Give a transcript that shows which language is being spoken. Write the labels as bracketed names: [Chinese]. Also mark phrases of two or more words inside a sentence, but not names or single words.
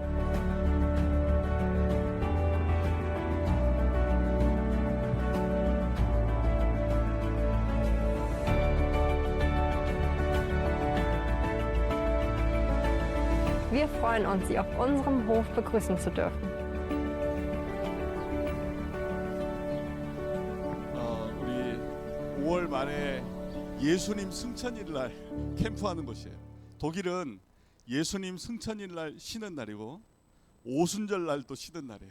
[German] Wir freuen uns, Sie auf unserem Hof begrüßen zu dürfen. [Korean] 우리 5월 말에 예수님 승천일 날 캠프하는 곳이에요. 독일은 예수님 승천일 날 쉬는 날이고 오순절 날도 쉬는 날이에요.